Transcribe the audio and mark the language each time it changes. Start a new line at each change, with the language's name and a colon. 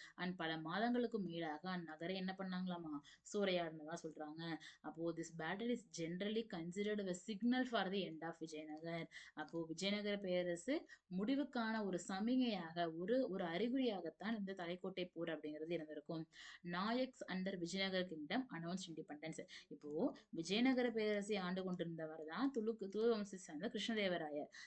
Tamil: And பல மாதங்களுக்கு மேலாக அந்நகரை என்ன பண்ணாங்களாமா, சூறையாடினதா சொல்றாங்க. அப்போ
English: this battle is generally considered a signal for the end of Vijayanagar.
Tamil: அப்போ விஜயநகர பேரரசு முடிவுக்கான ஒரு சமிகையாக, ஒரு ஒரு அறிகுறியாகத்தான் இந்த தலைக்கோட்டை போர் அப்படிங்கிறது இருந்திருக்கும்.
English: Nayaks under Vijayanagar kingdom announce independence.
Tamil: இப்போ விஜயநகர பேரரசை ஆண்டு கொண்டிருந்தவர் தான் துளு வம்சத்தை சேர்ந்த கிருஷ்ணதேவராயர்.